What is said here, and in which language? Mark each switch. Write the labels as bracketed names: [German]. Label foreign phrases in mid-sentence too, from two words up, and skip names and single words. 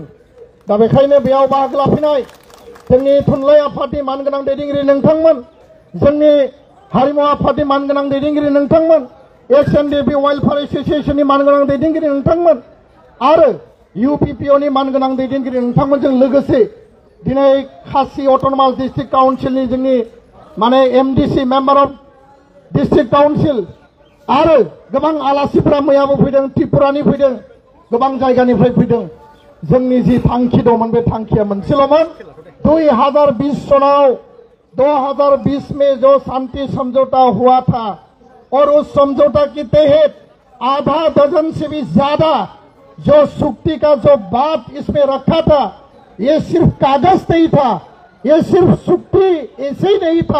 [Bodo] दा बेखायनो बेयाव बाहागो लाफैनाय जोंनि थुनलाइ आफादनि मानगोनां दैदेनगिरि नोंथांमोन, जोंनि हारिमु आफादनि मानगोनां दैदेनगिरि नोंथांमोन, एसएनडिपि वेलफेयार एस'सिएशननि मानगोनां दैदेनगिरि नोंथांमोन आरो इउपिपिअनि मानगोनां दैदेनगिरि नोंथांमोनजों लोगोसे दिनै खासि अट'नमास डिस्ट्रिक्ट काउन्सिलनि जोंनि माने एमडिसि [English] member of district council [Bodo] आरो गोबां आलासिफोरा मैयाबो फैदों, त्रिपुरानि फैदों, गोबां जायगानिफ्राय फैदों। जोंनि जि थांखि दंमोन बे थांखिया मोनसेल'मोन। [Hindi] 2020 सनाव 2020 में जो शांति समझौता हुआ था और उस समझौता के तहत आधा दर्जन से भी ज्यादा जो सुक्ति का जो बात इसमें रखा था, ये सिर्फ कागज नहीं था, ये सिर्फ सुक्ति ऐसे ही नहीं था।